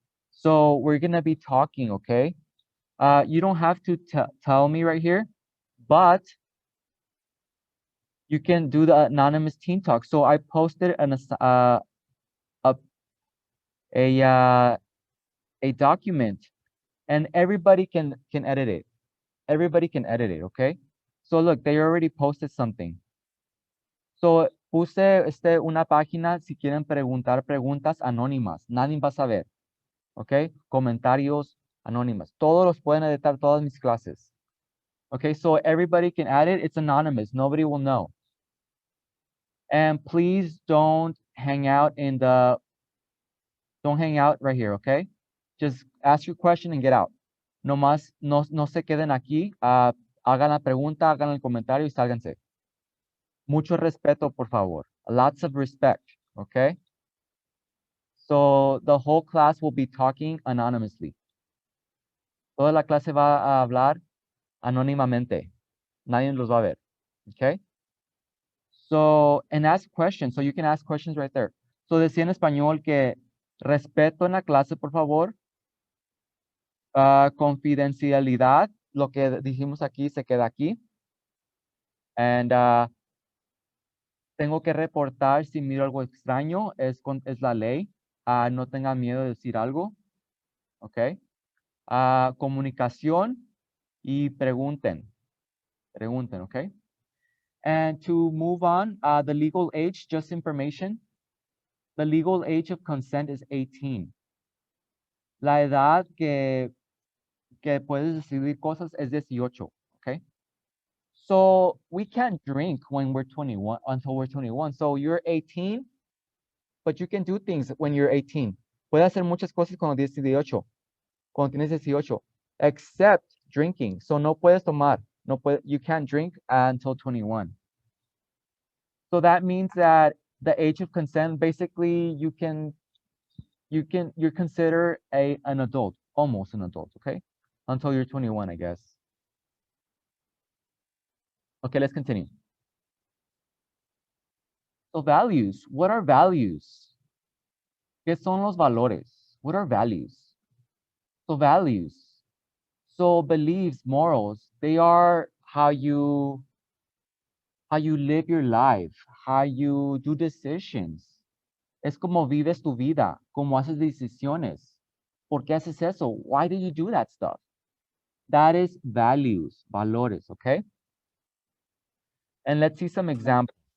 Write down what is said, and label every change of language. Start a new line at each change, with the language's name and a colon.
English: So we're gonna be talking, okay? You don't have to tell me right here, but you can do the anonymous teen talk. So I posted a document, and everybody can edit it. Everybody can edit it, okay? So look, they already posted something.
Spanish: So puse una página si quieren preguntar preguntas anónimas. Nadie va a saber, okay? Comentarios anónimas. Todos los pueden editar, todas mis clases.
English: Okay, so everybody can add it. It's anonymous. Nobody will know. And please don't hang out right here, okay? Just ask your question and get out.
Spanish: No se queden aquí. Hagan la pregunta, hagan el comentario y sálganse. Mucho respeto, por favor.
English: Lots of respect, okay? So the whole class will be talking anonymously.
Spanish: Toda la clase va a hablar anónimamente. Nadie los va a ver, okay?
English: So, and ask questions. So you can ask questions right there.
Spanish: So decía en español que respeto en la clase, por favor. Confidencialidad, lo que dijimos aquí se queda aquí. And tengo que reportar si miro algo extraño, es la ley. No tengan miedo de decir algo. Ok. Comunicación y pregunten. Pregunten, ok.
English: And to move on, the legal age, just information. The legal age of consent is 18.
Spanish: La edad que puedes decidir cosas es 18, okay?
English: So we can't drink when we're 21, until we're 21. So you're 18, but you can do things when you're 18.
Spanish: Puedes hacer muchas cosas cuando tienes 18, cuando tienes 18,
English: except drinking. So
Spanish: no puedes tomar,
English: you can't drink until 21. So that means that the age of consent, basically, you're considered an adult, almost an adult, okay? Until you're 21, I guess. Okay, let's continue. So values, what are values?
Spanish: ¿Qué son los valores?
English: What are values? So values, so beliefs, morals, they are how you live your life, how you do decisions.
Spanish: Es como vives tu vida, como haces decisiones. ¿Por qué haces eso?
English: Why do you do that stuff? That is values, valores, okay? And let's see some examples.